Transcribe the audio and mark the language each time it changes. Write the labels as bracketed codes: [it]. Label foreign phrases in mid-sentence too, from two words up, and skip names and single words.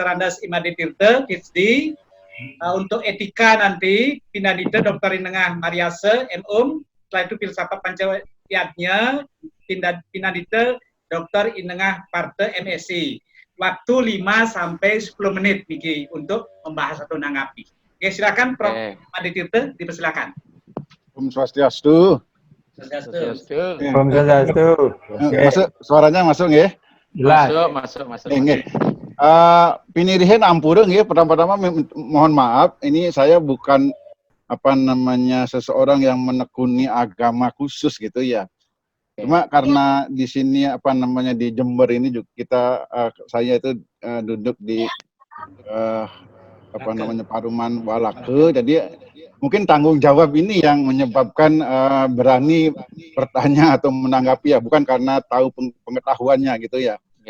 [id] Andas Imadi Tirta, PhD, untuk etika nanti, Pinadita Dr. Inengah Mariase, M.Um, setelah itu filsafat Pancawiyatnya, Pinadita Dr. Inengah Parte, MSc. Waktu 5 sampai 10 menit, Niki, untuk membahas atau menanggapi. Oke, silakan Prof. Imadi Tirta, dipersilakan. Om Swastiastu. Om Swastiastu. Masuk, suaranya masuk ya? Masuk. [ban] Pinirihen ampureng [id] ya, pertama-tama mohon maaf, ini saya bukan seseorang yang menekuni agama khusus gitu ya. Cuma karena di sini di Jember ini juga saya itu duduk di Paruman Walake, jadi mungkin tanggung jawab ini yang menyebabkan berani bertanya atau menanggapi ya, bukan karena tahu pengetahuannya gitu ya.